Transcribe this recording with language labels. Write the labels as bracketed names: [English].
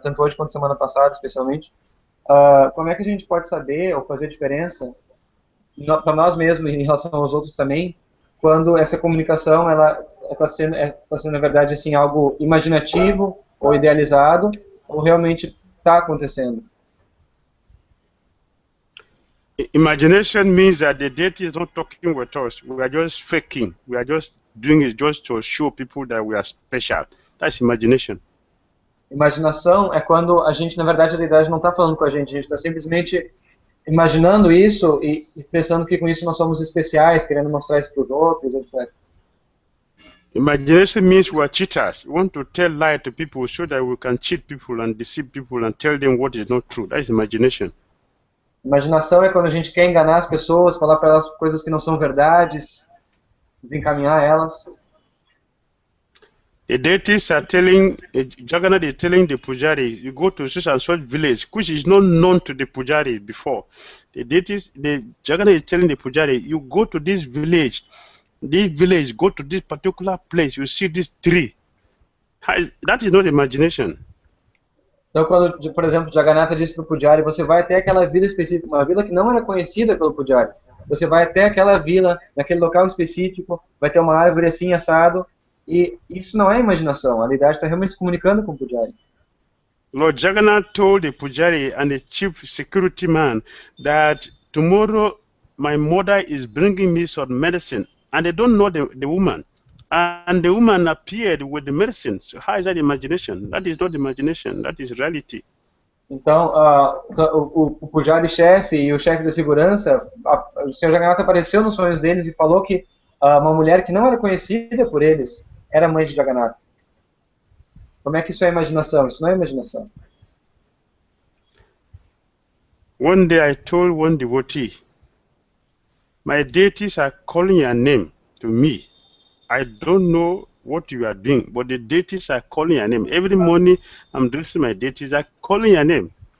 [Portuguese] Tanto hoje quanto semana passada, especialmente. Como é que a gente pode saber ou fazer diferença para nós mesmos e em relação aos outros também, quando essa comunicação ela está sendo na verdade assim algo imaginativo ou idealizado ou realmente está acontecendo? [English] Imagination means that the deity is not talking with us. We are just faking. We are just doing it just to show people that we are special. That's imagination. [Portuguese] Imaginação é quando a gente, na verdade, a deidade não está falando com a gente está simplesmente imaginando isso e pensando que com isso nós somos especiais, querendo mostrar isso para os outros, etc. [English] Imagination means we are cheaters. We want to tell lies to people so that we can cheat people and deceive people and tell them what is not true. That is imagination. [Portuguese] Imaginação é quando a gente quer enganar as pessoas, falar para elas coisas que não são verdades, desencaminhar elas. [English] The deities are telling, Jagannath is telling the pujari, you go to such and such village, which is not known to the pujari before. The deities, Jagannath is telling the pujari, you go to this village, go to this particular place, you see this tree. That is not imagination. [Portuguese] Então, quando, por exemplo, Jagannatha disse para o Pujari, você vai até aquela vila específica, uma vila que não era conhecida pelo Pujari. Você vai até aquela vila, naquele local específico, vai ter uma árvore assim, assado, e isso não é imaginação, a deidade está realmente se comunicando com o Pujari. [English] Lord Jagannath told the Pujari and the chief security man that tomorrow my mother is bringing me some medicine, and they don't know the woman. And the woman appeared with the medicine. So how is that imagination? That is not imagination, that is reality. [Portuguese] Então, o Pujari-chefe e o chefe da segurança, o Sr. Jagannatha apareceu nos sonhos deles e falou que uma mulher que não era conhecida por eles era mãe de Jagannatha. Como é que isso é imaginação? Isso não é imaginação. [English] One day I told one devotee, my deities are calling your name to me. I don't know what you are doing, but the deities are calling your name. Every morning I'm dressing my deities are calling your name.